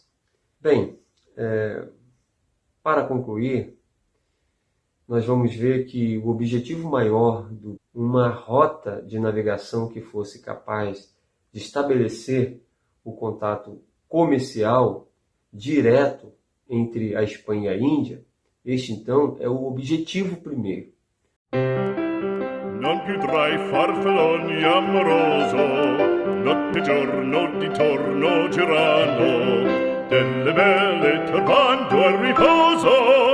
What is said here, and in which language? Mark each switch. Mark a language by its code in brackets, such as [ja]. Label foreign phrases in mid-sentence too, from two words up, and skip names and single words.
[pt] Bem, para concluir, nós vamos ver que o objetivo maior de uma rota de navegação que fosse capaz de estabelecer o contato comercial direto entre a Espanha e a Índia, este então é o objetivo primeiro. [it] Non più tra i farfalloni amoroso, notte e giorno di torno girano, delle belle turbando al riposo.